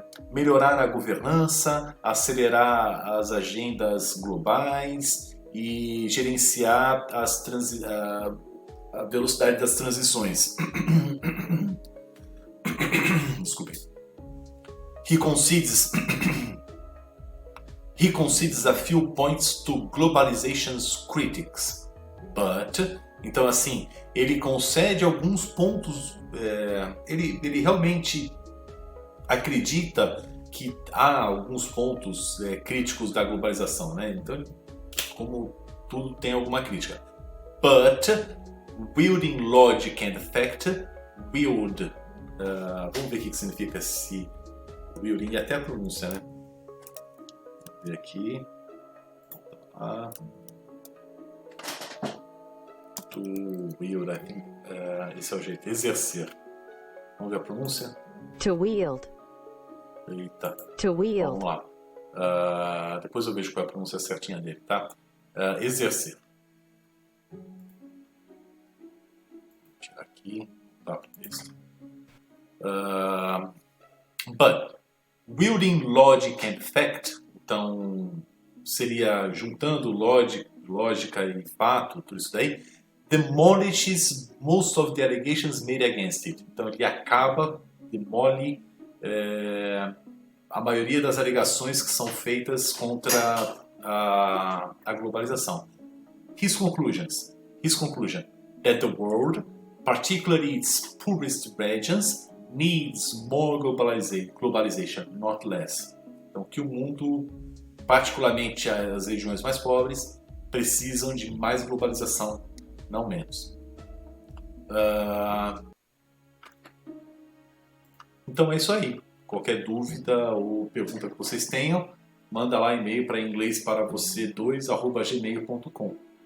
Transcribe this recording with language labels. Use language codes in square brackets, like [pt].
[pt] Melhorar a governança, acelerar as agendas globais e gerenciar a velocidade das transições. Desculpem. [en] He concedes a few points to globalization's critics, but... [pt] Então, assim, ele concede alguns pontos, ele realmente acredita que há alguns pontos críticos da globalização, né? Então, como tudo tem alguma crítica. [en] But, wielding logic and fact, [pt] vamos ver o que significa esse wielding, e até a pronúncia, né? Vamos ver aqui. [en] To wield, I think, [pt] esse é o jeito, exercer. Vamos ver a pronúncia? [en] To wield. [pt] Eita. [en] To wield. [pt] Vamos lá. Depois eu vejo qual é a pronúncia certinha dele, tá? Exercer. Vou tirar aqui. Tá, isso. [en] But, wielding logic and fact, [pt] então seria juntando lógica e fato, tudo isso daí. [en] demolishes most of the allegations made against it. [pt] Então ele demole a maioria das alegações que são feitas contra a globalização. [en] His conclusion, that the world, particularly its poorest regions, needs more globalization, not less. [pt] Então que o mundo, particularmente as regiões mais pobres, precisam de mais globalização, não menos. Então é isso aí. Qualquer dúvida ou pergunta que vocês tenham, manda lá e-mail para inglêsparavocê2@gmail.com.